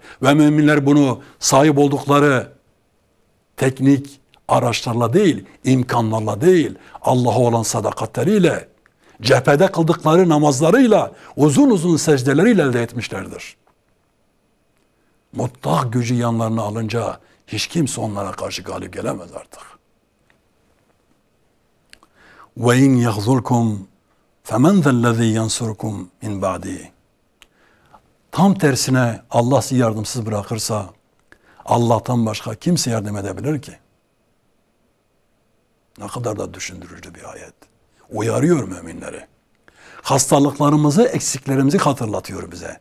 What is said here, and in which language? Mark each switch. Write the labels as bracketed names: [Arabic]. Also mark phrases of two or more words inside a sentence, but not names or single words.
[Turkish] Ve müminler bunu sahip oldukları teknik araçlarla değil, imkanlarla değil, Allah'a olan sadakatleriyle, cephede kıldıkları namazlarıyla, uzun uzun secdeleriyle elde etmişlerdir. Mutlak gücü yanlarına alınca hiç kimse onlara karşı galip gelemez artık. [Arabic] وَاِنْ يَغْزُلْكُمْ فَمَنْ ذَا الَّذ۪ي يَنْصُرُكُمْ مِنْ بَعْدِهِ. [Turkish] Tam tersine Allah sizi yardımsız bırakırsa Allah'tan başka kimse yardım edebilir ki? Ne kadar da düşündürücü bir ayet. Uyarıyor müminleri. Hastalıklarımızı, eksiklerimizi hatırlatıyor bize.